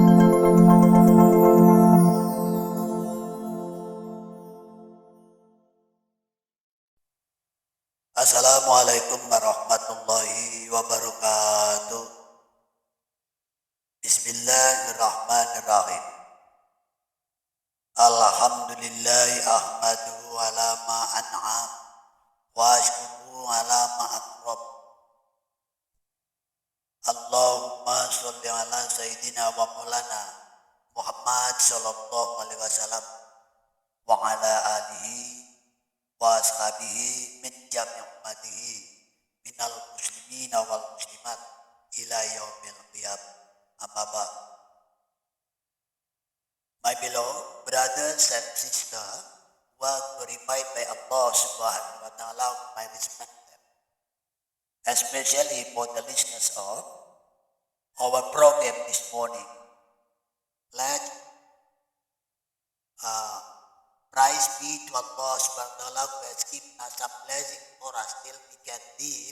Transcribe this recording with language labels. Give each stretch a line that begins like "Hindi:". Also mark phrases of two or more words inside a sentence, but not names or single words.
Arabic: السلام عليكم ورحمة الله وبركاته. Bismillahirrahmanirrahim. الحمد لله أحمده على ما أنعم وأشكره على ما أكرم. اللهم صل على سيدنا ومولانا محمد صلى الله عليه وسلم وعلى آله وأصحابه من جميع أمته من المسلمين والمسلمات إلى يوم القيامة. أما بعد.
English: My beloved brothers and sisters who are glorified by Allah
Arabic: سبحانه وتعالى,
English: I respect them, especially for the listeners of our program this morning. Let praise be to Allah
Arabic: سبحانه وتعالى
English: who has given us a blessing for us till we can live.